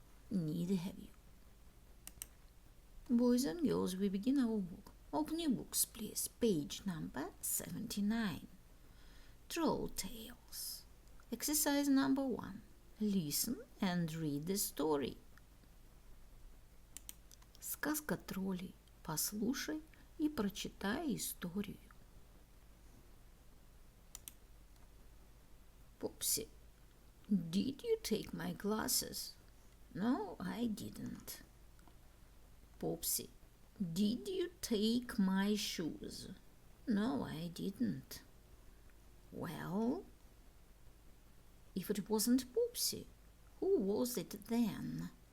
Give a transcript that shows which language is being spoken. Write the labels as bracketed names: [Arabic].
[English] Neither have you. Boys and girls, we begin our work. Open your books, please. Page number 79. Troll Tales. Exercise number 1. Listen and read the story. [Russian] Сказка троллей. Послушай и прочитай историю. [English] Popsy, did you take my glasses? No, I didn't. Popsy, did you take my shoes? No, I didn't. Well, if it wasn't Popsy, who was it then?